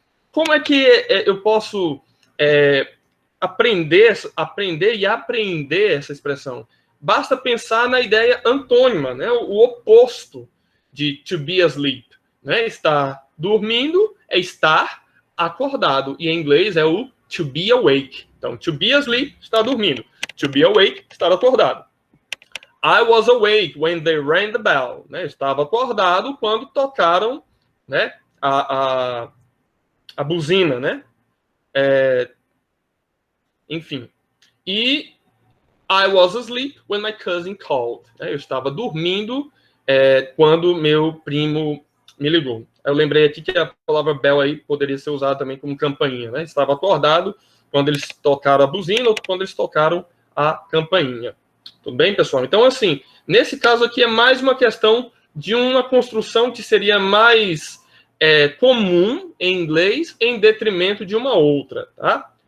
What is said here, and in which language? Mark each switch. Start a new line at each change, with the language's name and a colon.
Portuguese: Como é que eu posso aprender e apreender essa expressão? Basta pensar na ideia antônima, né? O oposto de to be asleep, né? Estar dormindo é estar acordado, e em inglês é o to be awake. Então, to be asleep, está dormindo. To be awake, estar acordado.
English: I was awake when they rang the bell.
Portuguese: Né? Estava acordado quando tocaram, né, a buzina, né? Enfim. E
English: I was asleep when my cousin called.
Portuguese: Eu estava dormindo quando meu primo me ligou. Eu lembrei aqui que a palavra bell aí poderia ser usada também como campainha, né? Estava acordado quando eles tocaram a buzina ou quando eles tocaram a campainha. Tudo bem, pessoal? Então, assim, nesse caso aqui é mais uma questão de uma construção que seria mais comum em inglês em detrimento de uma outra, tá?